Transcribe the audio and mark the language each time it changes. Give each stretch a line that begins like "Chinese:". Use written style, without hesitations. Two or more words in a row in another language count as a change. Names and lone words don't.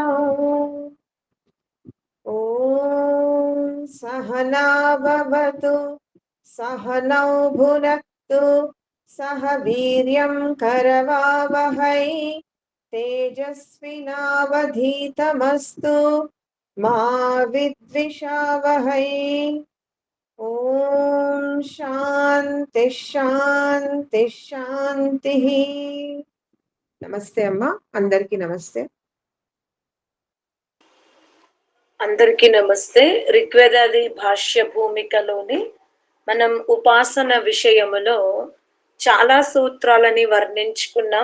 Sanskrit: ॐ सहना भवतु सहनौ भुनक्तु सह वीर्यं करवावहै तेजस्विनावधीतमस्तु मा विद्विषावहै। ఓం శాంతి శాంతి శాంతి.
Telugu: నమస్తే అమ్మా, అందరికీ నమస్తే. అందరికీ నమస్తే. ఋగ్వేదాది భాష్య భూమికలోని మనం ఉపాసన విషయములో చాలా సూత్రాలని వర్ణించుకున్నాం.